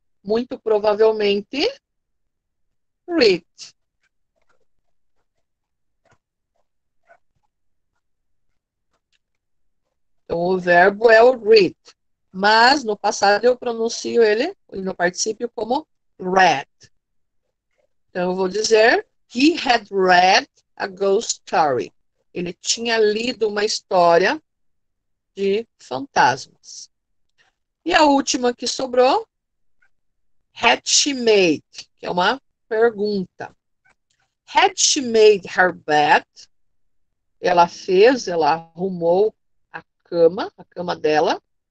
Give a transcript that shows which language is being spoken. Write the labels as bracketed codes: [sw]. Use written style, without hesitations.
[pt] Muito provavelmente, read. Então, o verbo é o read. Mas, no passado, eu pronuncio ele, no particípio, como read. Então, eu vou dizer, [en] he had read a ghost story. [pt] Ele tinha lido uma história de fantasmas. E a última que sobrou, [en] had she made, [pt] que é uma pergunta. [en] Had she made her bed? [pt] Ela fez, ela arrumou a cama dela.